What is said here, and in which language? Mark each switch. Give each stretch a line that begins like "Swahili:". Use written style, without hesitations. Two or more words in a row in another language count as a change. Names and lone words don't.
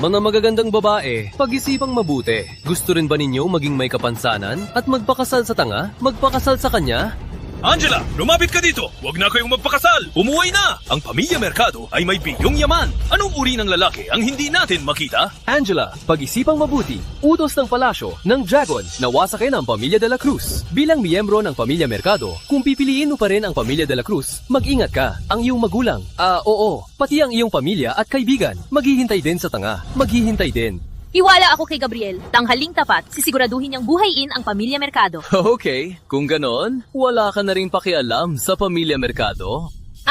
Filipino: Mga magagandang babae, pag-isipang mabuti. Gusto rin ba ninyo maging may kapansanan at magpakasal sa tanga? Magpakasal sa kanya? Angela, lumapit ka dito! Huwag na kayong magpakasal! Umuwi na! Ang pamilya Mercado ay may bilyong yaman! Anong uri ng lalaki ang hindi natin makita? Angela, pag-isipang mabuti. Utos ng palasyo ng dragon na wasakin ang pamilya de la Cruz. Bilang miyembro ng pamilya Mercado, kung pipiliin mo pa rin ang pamilya de la Cruz, mag-ingat ka. Ang iyong magulang, oo, pati ang iyong pamilya at kaibigan, maghihintay din sa tanga. Maghihintay din. Iwala ako kay Gabriel. Tanghaling tapat, sisiguraduhin niyang buhayin ang pamilya Mercado. Okay, kung ganon, wala ka na rin pakialam sa pamilya Mercado.